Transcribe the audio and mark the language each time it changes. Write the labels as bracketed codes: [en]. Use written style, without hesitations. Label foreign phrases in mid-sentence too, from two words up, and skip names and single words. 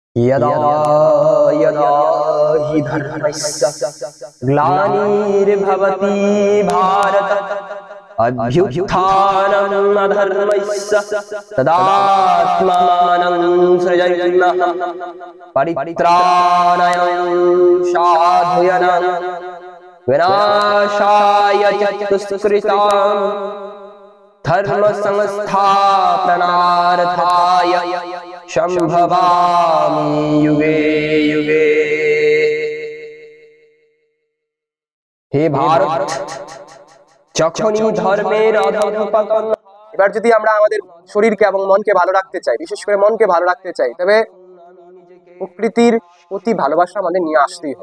[sa] यदा यदा हि धर्मस्य ग्लानिर्भवति भारत अभ्युत्थानम् अधर्मस्य तदात्मानं सृजन्नः परित्राणाय साधूनां विनाशाय च दुष्कृतां धर्म संस्थापनार्थाय সম্ভবামি যুগে যুগে। [bn] হে ভারত, যখনই ধর্মের অধঃপতন। এবার যদি আমরা আমাদের শরীরকে এবং মনকে ভালো রাখতে চাই, বিশেষ করে মনকে ভালো রাখতে চাই, তবে প্রকৃতির প্রতি ভালোবাসা আমাদের নিয়ে আসতেই হবে।